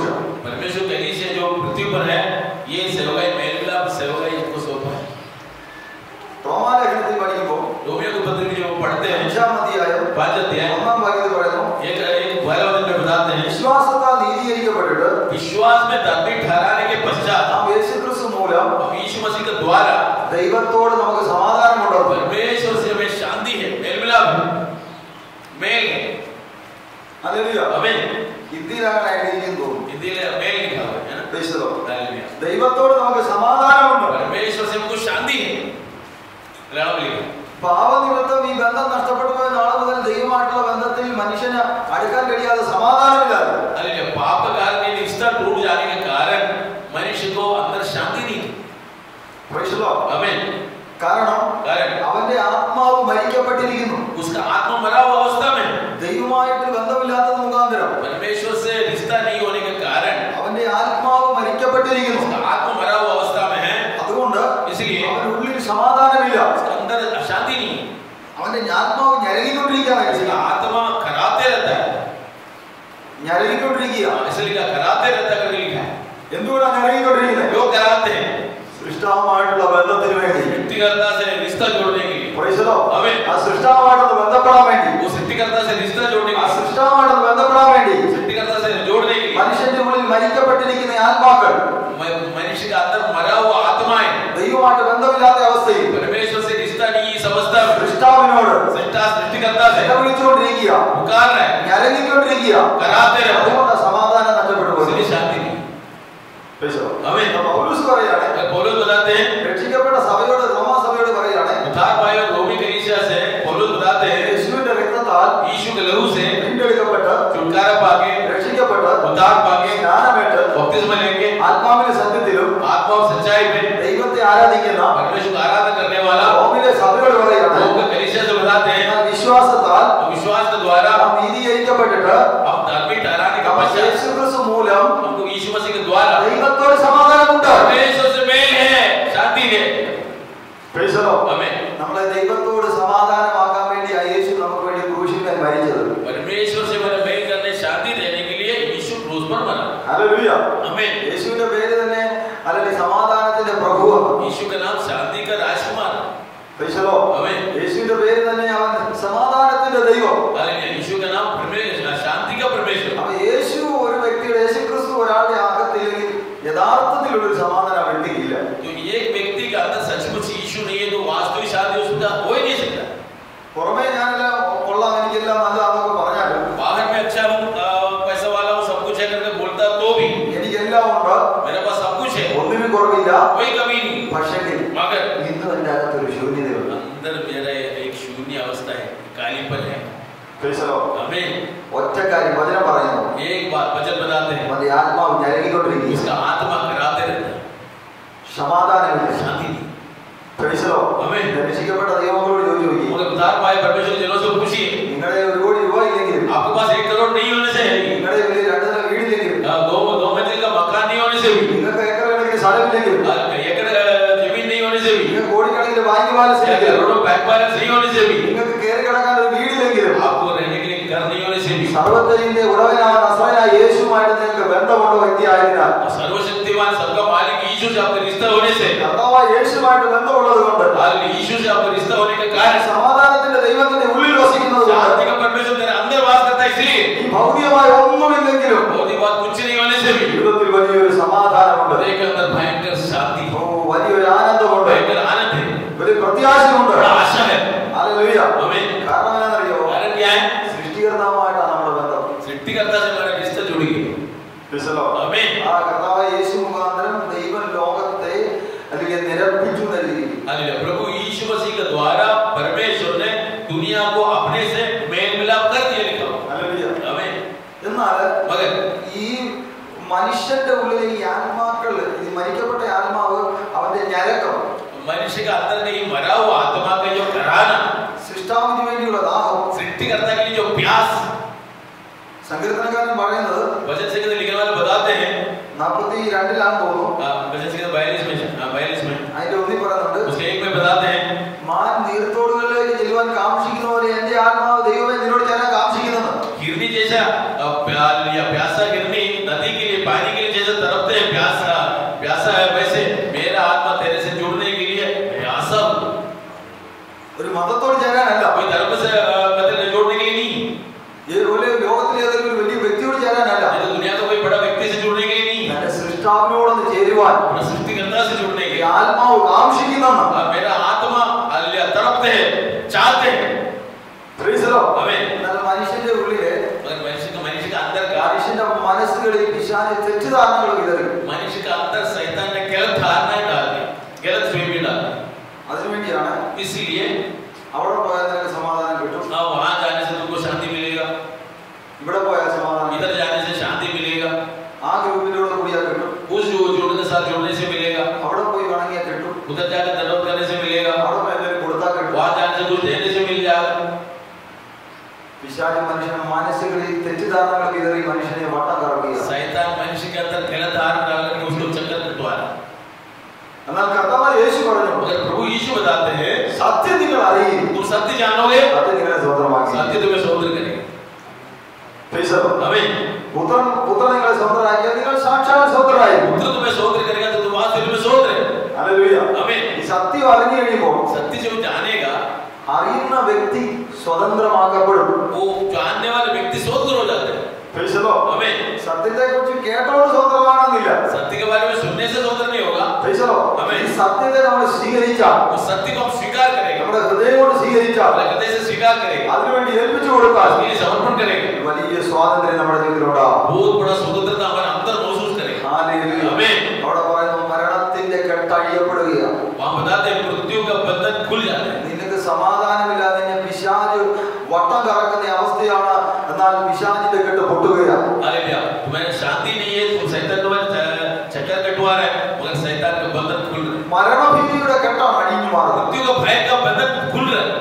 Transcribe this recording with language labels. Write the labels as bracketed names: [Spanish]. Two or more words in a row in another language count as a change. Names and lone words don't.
[Hindi] परमेश्वर कलीसिया जो पृथ्वी पर है, ये सेवा मेल मिलाप सेवा हमको सौंपा है. [Malayalam] റോമാലേഖനത്തിൽ പഠിക്കുമ്പോൾ [Hindi] रोमियो के पत्र जो पढ़ते हैं [Malayalam] 5-ാം അധ്യായം 1-ാം വാക്യത്തിൽ പറയുന്നു, [Hindi] एक वाक्य में बताते हैं [Malayalam] വിശ്വാസത്താൽ നീതീകരിക്കപ്പെട്ടിട്ട് [Hindi] विश्वास में धर्मी ठहराने के पश्चात [Malayalam] നാം യേശുക്രിസ്തു മൂലം [Hindi] यीशु मसीह के द्वारा [Malayalam] ദൈവത്തോട് നമുക്ക് സമാധാനമുണ്ട്. [Hindi] परमेश्वर से हमें शांति है, मेल मिलाप है, मेल है. [Malayalam] ഹല്ലേലൂയ. [Hindi] आमीन. [Malayalam] ഹിന്ദിയിലാണ് എഴുതിയിരിക്കുന്നു തോന്നുന്നു. [Hindi] हिंदी में मेल लिखा हुआ है ना. हालेलुया. [Malayalam] ദൈവത്തോട് നമുക്ക് സമാധാനമുണ്ട്. [Hindi] परमेश्वर से हमको शांति है. मलयाളം लिखा. [Malayalam] പാപനിമിത്തം ഈ ബന്ധം നഷ്ടപ്പെട്ടു പോയ നാളെ മുതൽ ദൈവമായിട്ടുള്ള ബന്ധത്തിൽ മനുഷ്യന് അടുക്കാൻ കഴിയാതെ സമാധാനമില്ലാതെ. [Hindi] हालेलुया. पाप के कारण ये रिश्ता टूट जाने के कारण मनुष्य को अंदर शांति नहीं. [English] Praise the Lord. [Hindi] आमीन. [Malayalam] കാരണം അവന്റെ ആത്മാവ് മരിക്കപ്പെട്ടിരിക്കുന്നു. [Hindi] उसका आत्मा मरा हुआ अवस्था में, [Malayalam] ദൈവമായിട്ട് ബന്ധമില്ലാത്തത് മുഖാന്തരം [Hindi] परमेश्वर से रिश्ता नहीं होने के कारण [Malayalam] അവന്റെ ആത്മാവ് മരിക്കപ്പെട്ടിരിക്കുന്നു. [Hindi] उसका आत्मा मरा हुआ अवस्था में है. [Malayalam] അതുകൊണ്ട് [Hindi] इसलिए [Malayalam] അവന്റെ ഉള്ളിൽ സമാധാനമില്ല. [Hindi] उसके अंदर अशांति नहीं. [Malayalam] അവന്റെ ആത്മാവ് ഞരങ്ങിക്കൊണ്ടിരിക്കുകയാണ്. [Hindi] उसका आत्मा कराते रहता है. [Malayalam] ഞരങ്ങിക്കൊണ്ടിരിക്കുക. [Hindi] इसलिए कराते रहता है करके लिखा है. [Malayalam] എന്തുകൊണ്ടാണ് ഞരങ്ങിക്കൊണ്ടിരിക്കുന്നത്? [Hindi] लोग कराते हैं [Malayalam] സൃഷ്ടാവുമായിട്ടുള്ള ബന്ധത്തിന് വേണ്ടി. [Hindi] सृष्टिकर्ता से रिश्ता जोड़ने के लिए. [English] Praise the Lord. [Hindi] आमीन. [Malayalam] ആ സൃഷ്ടാവുമായിട്ട് ബന്ധപ്പെടാൻ വേണ്ടി, [Hindi] वो सृष्टिकर्ता से रिश्ता जोड़ने के [Malayalam] ആ [Hindi] लिए, [Malayalam] സൃഷ്ടാവുമായിട്ട് ബന്ധപ്പെടാൻ വേണ്ടി [Hindi] सृष्टिकर्ता से जोड़ने के लिए [Malayalam] മനുഷ്യന്റെ ഉള്ളിൽ മരിക്കപ്പെട്ടിരിക്കുന്ന ആത്മാക്കൾ [Hindi] मनुष्य का अंदर मरा हुआ आत्माएं [Malayalam] ദൈവമായിട്ട് ബന്ധമില്ലാത്ത അവസ്ഥയിൽ [Hindi] परमेश्वर से रिश्ता नहीं इस अवस्था में [Malayalam] സൃഷ്ടാവിനോട് [Hindi] सृष्टिकर्ता से [Malayalam] വിളിച്ചുകൊണ്ടിരിക്കുക, [Hindi] पुकार रहे, [Malayalam] ഞരങ്ങിക്കൊണ്ടിരിക്കുക. [Hindi] कराते रहे, [Malayalam] അതുകൊണ്ട് സമാധാനം നഷ്ടപ്പെട്ടു പോയി. [Hindi] इसलिए शांति नहीं. [English] Praise the Lord. [Hindi] आमीन. [Malayalam] പൗലോസ് പറയാണ്, [Hindi] पौलुस बताते हैं, [Malayalam] രക്ഷിക്കപ്പെട്ട സഭയോട്, റോമാ സഭയോട് പറയാണ്, [Hindi] उद्धार पाए हुए रोमी कलीसिया से पौलुस बताते हैं, [Malayalam] യേശുവിന്റെ രക്തത്താൽ [Hindi] यीशु के लहू से [Malayalam] വീണ്ടെടുക്കപ്പെട്ട് [Hindi] छुटकारा पाके, [Malayalam] രക്ഷിക്കപ്പെട്ട് [Hindi] उद्धार पाके, [Malayalam] സ്നാനമേറ്റ് [Hindi] बपतिस्मा लेके [Malayalam] ആത്മാവിന്റെ സത്യത്തിലും [Hindi] आत्मा और सच्चाई में [Malayalam] ദൈവത്തെ ആരാധിക്കുന്ന [Hindi] परमेश्वर का आराधना करने वाला [Malayalam] റോമിലെ സഭയോട് പറയാണ്, [Hindi] रोम के कलीसिया से बताते हैं, [Malayalam] വിശ്വാസത്താൽ [Hindi] विश्वास के द्वारा [Malayalam] നാം നീതീകരിക്കപ്പെട്ടിട്ട് [Hindi] हम धार्मी ठहराने का पश्चात [Malayalam] യേശുക്രിസ്തു മൂലം [Hindi] हमको यीशु मसीह के द्वारा [Malayalam] ദൈവത്തോട് സമാധാനമുണ്ട്. [Hindi] परमेश्वर से मेल है, शांति है. [English] Praise the Lord. [Hindi] आमीन. [Malayalam] നമ്മളെ ദൈവത്തോട് സമാധാനമാക്കാൻ വേണ്ടി യേശു നമുക്ക് വേണ്ടി ക്രൂശിൽ മരിച്ചത്. [Hindi] परमेश्वर से मेरा मेल करने, शांति देने के लिए यीशु क्रूस पर मरा. [Malayalam] ഹല്ലേലൂയ. [Hindi] आमीन. [Malayalam] യേശുവിന്റെ പേര് തന്നെ അല്ലെങ്കിൽ സമാധാനത്തിന്റെ പ്രഭുവാണ്. [Hindi] यीशु का नाम शांति का राजकुमार. [English] Praise the Lord. [Hindi] आमीन. [Malayalam] യേശുവിന്റെ പേര് തന്നെ അവൻ സമാധാനത്തിന്റെ ദൈവം. [Hindi] हालेलुया. यीशु का नाम परमेश्वर, शांति का परमेश्वर. [Malayalam] അപ്പൊ യേശു ഒരു വ്യക്തിയുടെ, യേശുക്രിസ്തു ഒരാളുടെ അകത്തില്ലെങ്കിൽ യഥാർത്ഥത്തിലുള്ള ഒരു സമാധാനം വ്യക്തിക്കില്ല. [Hindi] तो एक व्यक्ति का अंदर सचमुच यीशु नहीं है तो वास्तविक शांति उसका हो ही नहीं सकता. [Malayalam] പുറമേ ഞാനെല്ലാം കൊള്ളാം, എനിക്കെല്ലാം നല്ലതാണെന്നൊക്കെ പറഞ്ഞാലും [Hindi] बाहर में अच्छा हूँ, पैसा वाला हूँ, सब कुछ है करके बोलता तो भी [Malayalam] എനിക്കെല്ലാം ഉണ്ട്, [Hindi] मेरे पास सब कुछ है, [Malayalam] ഒന്നിനും കുറവില്ല. [Hindi] कोई कमी नहीं. [Malayalam] പക്ഷേ [Hindi] मगर [Malayalam] ഇന്നും എന്റെ അകത്തൊരു ശൂന്യതയുണ്ട്. [Hindi] अंदर मेरा एक शून्य अवस्था है, कालीपन है. [English] Praise the Lord. [Hindi] आमीन. [Malayalam] ഒറ്റ കാര്യം വചനം പറയുന്നു, [Hindi] एक बात वचन बताते हैं, [Malayalam] അവന്റെ ആത്മാവ് ഞരങ്ങിക്കൊണ്ടിരിക്കുന്നു, [Hindi] उसका आत्मा कराते रहता है, [Malayalam] സമാധാനമില്ല. [Hindi] शांति नहीं. [English] Praise the Lord. [Hindi] आमीन. [Malayalam] രക്ഷിക്കപ്പെട്ട ദൈവങ്ങളോട് ചോദിച്ചു നോക്കി, [Hindi] मगर उद्धार पाए परमेश्वर जनों से पूछिए, [Malayalam] നിങ്ങളുടെ 1 കോടി രൂപ ഇല്ലെങ്കിൽ, [Hindi] आपके पास 1 करोड़ नहीं होने से, [Malayalam] നിങ്ങളുടെ വലിയ 2 നില വീടില്ലെങ്കിൽ, [Hindi] दो मंजिल का मकान नहीं होने से भी, [Malayalam] നിങ്ങൾക്ക് ഏക്കർ കണക്കിന് സ്ഥലമില്ലെങ്കിൽ, [Hindi] एकड़ जमीन नहीं होने से भी, [Malayalam] നിങ്ങൾക്ക് കോടിക്കണക്കിന് [English] bank balance [Malayalam] ഇല്ലെങ്കിൽ, [Hindi] करोड़ों [English] bank balance [Hindi] नहीं होने से भी, [Malayalam] നിങ്ങൾക്ക് കയറി കിടക്കാൻ ഒരു വീട് സർവ്വത്തിന്റെ ഉടവനായ നസ്രായനായ യേശുവുമായിട്ട് നിങ്ങൾക്ക് ബന്ധമുള്ള വ്യക്തിയായതിനാൽ, [Hindi] सर्वशक्तिमान सबका मालिक यीशु से आपका रिश्ता होने से, [Malayalam] കർത്താവായ യേശുവുമായിട്ട് ബന്ധമുള്ളത് കൊണ്ട്, [Hindi] यीशु से आपका रिश्ता होने का कारण, [Malayalam] സമാധാനത്തിന്റെ ദൈവത്തിന്റെ ഉള്ളിൽ വസിക്കുന്നത് [Hindi] शांति का परमेश्वर तेरे अंदर वास करता है, इसलिए [Malayalam] ഈ ഭൗതികമായ ഒന്നുമില്ലെങ്കിലും [Hindi] भौतिक बात कुछ नहीं होने से भी [Malayalam] ജീവിതത്തിൽ വലിയൊരു സമാധാനമുണ്ട്, [Hindi] हृदय के अंदर भयंकर शांति, [Malayalam] വലിയൊരു ആനന്ദമുണ്ട്, [Hindi] भयंकर आनंद है, [Malayalam] വലിയ പ്രത്യാശയുണ്ട്. [Hindi] बड़ा आशा है। [Malayalam] ഹല്ലേലൂയ. [Hindi] आमीन। [Malayalam] കാരണം എന്താണെന്നറിയോ? [Hindi] कारण क्या है? [Malayalam] സൃഷ്ടികർത്താവുമായിട്ടാണ് നമ്മുടെ ബന്ധം. [Hindi] सृष्टिकर्ता से हमारा रिश्ता जुड़ गया। आमीन। [Malayalam] ആ കർത്താവായ യേശു മുഖാന്തരം ദൈവം ലോകത്തെ അല്ലെങ്കിൽ നിരപ്പിച്ചു നൽകി. [Hindi] हालेलुया। प्रभु यीशु मसीह के द्वारा परमेश्वर ने दुनिया को अपने से मेल मिलाप कर दिया, लिखा। [Malayalam] ഹല്ലേലൂയ. [Hindi] आमीन। [Malayalam] എന്നാൽ [Hindi] मगर [Malayalam] ഈ മനുഷ്യന്റെ ഉള്ളിലെ ഈ ആത്മാക്കൾ, ഈ മരിക്കപ്പെട്ട ആത്മാവ്, അവന്റെ ഞരക്കം, [Hindi] मनुष्य के अंदर में ही मरा हुआ आत्मा का जो कराना, [Malayalam] സൃഷ്ടാവിന് വേണ്ടിയുള്ള ദാഹം, [Hindi] सृष्टिकर्ता के लिए जो प्यास, [Malayalam] സങ്കീർത്തനക്കാരൻ പറയുന്നത് [Hindi] वचन संहिता लिखने वाले बताते हैं [Malayalam] 42 തോന്നുന്നു, [Hindi] वचन संहिता 42 में [Malayalam] അതിന്റെ ഒന്നിൽ പറയുന്നുണ്ട്, [Hindi] उसके 1 में बताते हैं, [Malayalam] മാൻ നീർത്തോടുകളിലേക്ക് ചെല്ലുവാൻ കാംക്ഷിക്കുന്ന പോലെ എന്റെ ആത്മാവ് ദൈവമേ നിന്നോട് ചേരാൻ കാംക്ഷിക്കുന്നെന്ന്. [Hindi] गिरनी जैसा प्यासा गिरनी नदी के लिए, पानी के लिए जैसे तड़पते हैं, प्यासा है, वैसे मेरा आत्मा तेरे से जुड़ने के लिए प्यासा हूं। [Malayalam] ഒരു മതത്തോട് ചേരാനല്ല, [Hindi] कोई धर्म से मतलब जोड़ने के लिए नहीं, [Malayalam] ലോകത്തിലെ ഏതെങ്കിലും ഒരു വലിയ വ്യക്തിയോട് ചേരാനല്ല, [Hindi] ये तो दुनिया का कोई बड़ा व्यक्ति से जुड़ने के लिए नहीं, [Malayalam] തന്റെ സൃഷ്ടാവിനോടൊന്ന് ചേരുവാൻ [Hindi] अपना सृष्टिकर्ता से जुड़ने के [Malayalam] ഈ [Hindi] लिए। [Malayalam] ആത്മാവ് കാംക്ഷിക്കുന്നെന്ന്. [Hindi] मेरा आत्मा तड़पते हैं, चाहते हैं। [Malayalam] ആമേൻ. എന്നാൽ മനുഷ്യന്റെ ഉള്ളിലെ, [Hindi] मगर मनुष्य का अंदर का, [Malayalam] മനുഷ്യന്റെ മനസ്സുകളിൽ പിശാച് തെറ്റിദ്ധാരണകൾ വിതറി. [Hindi] मनुष्य का अंदर शैतान ने गलत धारणाएं डाल दी, गलत फहमी डाल दी। [Malayalam] അതിനുവേണ്ടിയാണ് [Hindi] इसलिए [Malayalam] അവിടെ പോയാൽ നിനക്ക് സമാധാനം കിട്ടും, [Hindi] वहां जाने से तुमको शांति मिलेगा, [Malayalam] ഇവിടെ പോയാൽ സമാധാനം [Hindi] इधर [Malayalam] കിട്ടും, [Hindi] जाने से शांति मिलेगा, [Malayalam] ആ ഗ്രൂപ്പിന്റെ കൂടെ കൂടിയാൽ കിട്ടും, [Hindi] उस जोड़ के साथ जुड़ने से मिलेगा, [Malayalam] അവിടെ പോയി വണങ്ങിയാൽ കിട്ടും, [Hindi] उधर जाकर दंडवत करने से मिलेगा, [Malayalam] അവിടെ പോയി എന്തെങ്കിലും കൊടുത്താൽ കിട്ടും. [Hindi] वहां जाने से कुछ देने से मिल जाएगा। [Malayalam] പിശാച് മനുഷ്യന്റെ മനസ്സുകളിൽ തെറ്റിദ്ധാരണകൾ വിതറി മനുഷ്യനെ വട്ടം കറക്കുക. [Hindi] शैतान मनुष्य के अंदर गलत धारणा डाल करके उसको चक्कर कटवा रहा है। [Malayalam] എന്നാൽ കർത്താവായ യേശു പറഞ്ഞു, [Hindi] मगर प्रभु यीशु बताते हैं, [Malayalam] സത്യം നിങ്ങൾ അറിയും, [Hindi] तुम सत्य जानोगे, [Malayalam] സത്യം നിങ്ങളെ സ്വന്തമാക്കി. [Hindi] सत्य तुम्हें स्वतंत्र करेगा। [Malayalam] ആമേൻ. പുത്രൻ നിങ്ങളെ സ്വന്തമാക്കിയാൽ നിങ്ങൾ സാക്ഷാൽ സ്വതന്ത്രരായി. पुत्र तुम्हें स्वतंत्र करेगा तो तुम वास्तव में स्वतंत्र है। ഹല്ലേലൂയ. [Hindi] आमीन। [Malayalam] ഈ സത്യം അറിഞ്ഞു കഴിയുമ്പോൾ [Hindi] सत्य जब जानेगा, [Malayalam] അറിയുന്ന വ്യക്തി സ്വതന്ത്രമാക്കപ്പെടും. [Hindi] वो जानने वाले व्यक्ति स्वतंत्र हो जाते हैं। आमीन। [Malayalam] സത്യത്തെ കുറിച്ച് കേട്ടോട് സ്വതന്ത്രമാണെന്നില്ല. [Hindi] सत्य के बारे में सुनने से स्वतंत्र नहीं होगा। [Malayalam] ഈ സത്യത്തെ നമ്മൾ സ്വീകരിച്ചാൽ, [Hindi] उस सत्य को हम स्वीकार करेंगे, [Malayalam] നമ്മുടെ ഹൃദയം കൊണ്ട് സ്വീകരിച്ചാൽ, [Hindi] हृदय से स्वीकार करेंगे, [Malayalam] അതിനുവേണ്ടി ഏൽപ്പിച്ചു കൊടുത്താൽ [Hindi] उसके लिए समर्पण करेंगे, [Malayalam] വലിയ സ്വാതന്ത്ര്യം നമ്മുടെ ജീവിതത്തിലുണ്ടാകും. [Hindi] बहुत बड़ा स्वतंत्रता हमारे अंदर महसूस करेंगे। [Malayalam] ഹല്ലേലൂയ. [Hindi] आमीन। [Malayalam] അവിടെ പറയുന്നു മരണത്തിന്റെ കെട്ടഴിയപ്പെടുകയാണ്. [Hindi] वहां बताते हैं मृत्यु का बंधन खुल जाता है। [Malayalam] നിനക്ക് സമാധാനമില്ലാതെ നിന്നെ പിശാച് വട്ടം കറക്കുന്ന അവസ്ഥയാണ്, എന്നാൽ പിശാചിന്റെ കെട്ട് പൊട്ടുകയാണ്. [Hindi] हालेलुया। तुम्हें शांति नहीं है, तुम शैतान तुम्हें चक्कर कटवा रहा है, मगर शैतान का बंधन खुल रहा है। [Malayalam] മരണഭീതിയുടെ കെട്ടാണ് അഴിഞ്ഞു മാറുന്നത്. [Hindi] मृत्यु का भय का बंधन खुल रहा है।